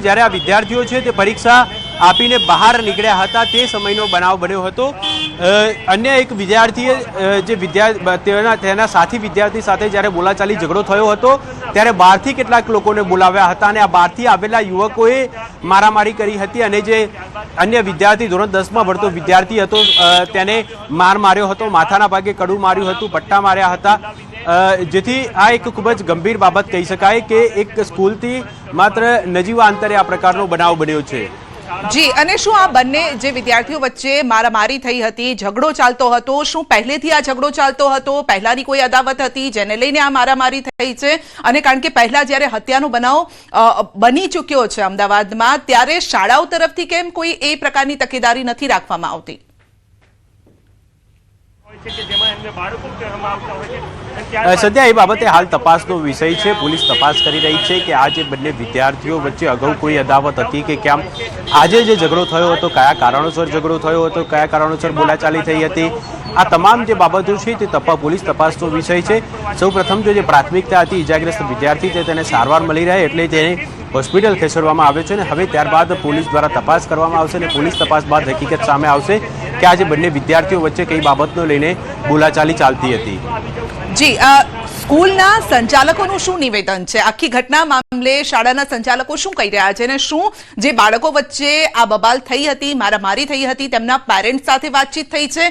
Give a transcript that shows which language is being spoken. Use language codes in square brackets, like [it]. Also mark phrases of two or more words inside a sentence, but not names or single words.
[gu] જ્યારે આ વિદ્યાર્થીઓ છે તે પરીક્ષા આપીને બહાર નિકળ્યા હતા તે સમયનો બનાવ બન્યો હતો। અન્ય એક વિદ્યાર્થીએ જે તેના સાથી વિદ્યાર્થી સાથે જ્યારે બોલાચાલી ઝઘડો થયો હતો ત્યારે બહારથી કેટલાક લોકોને બોલાવ્યા હતા અને આ બહારથી આવેલા યુવકોએ મારામારી કરી હતી અને જે અન્ય વિદ્યાર્થી ધોરણ 10 માં ભણતો વિદ્યાર્થી હતો તેને માર માર્યો હતો, માથાના ભાગે કડું માર્યું હતું, પટ્ટા માર્યા હતા। જેથી આ એક ખૂબ જ ગંભીર બાબત કહી શકાય કે એક સ્કૂલથી માત્ર નજીવા અંતરે આ પ્રકારનો બનાવ બન્યો છે। જી, અને શું આ બંને જે વિદ્યાર્થીઓ વચ્ચે મારામારી થઈ હતી, ઝઘડો ચાલતો હતો, શું પહેલેથી આ ઝઘડો ચાલતો હતો, પહેલાની કોઈ અદાવત હતી જેને લઈને આ મારામારી થઈ છે? અને કારણ કે પહેલા જ્યારે હત્યાનો બનાવ બની ચૂક્યો છે અમદાવાદમાં ત્યારે શાળાઓ તરફથી કેમ કોઈ એ પ્રકારની તકેદારી નથી રાખવામાં આવતી? સદ્યા એ બાબતે હાલ તપાસનો વિષય હૈ। પોલીસ તપાસ કરી રહી હૈ કિ આજ બંને વિદ્યાર્થીઓ વચ્ચે અગાઉ કોઈ અદાવત હતી કે કેમ આજે જે ઝઘડો થયો હતો, કયા કારણોસર ઝઘડો થયો હતો, કયા કારણોસર બોલાચાલી થઈ હતી, આ તમામ જે બાબતો છે તે પોલીસ તપાસનો વિષય હૈ। સૌ પ્રથમ જો પ્રાથમિકતા હતી ઇજાગ્રસ્ત વિદ્યાર્થી છે તેને સારવાર મળી રહે એટલે તેને હોસ્પિટલ ખસેડવામાં આવ્યો છે અને હવે ત્યારબાદ પોલીસ દ્વારા તપાસ કરવામાં આવશે અને પોલીસ તપાસ બાદ હકીકત સામે આવશે કે આજે બંને વિદ્યાર્થીઓ વચ્ચે કઈ બાબતનો લઈને બોલાચાલી ચાલતી હતી. જી, સ્કૂલના સંચાલકોનું શું નિવેદન છે? આખી ઘટના મામલે શાળાના સંચાલકો શું કહી રહ્યા છે અને શું જે બાળકો વચ્ચે આ બબાલ થઈ હતી, મારામારી થઈ હતી, તેમના પેરેન્ટ્સ સાથે વાતચીત થઈ છે?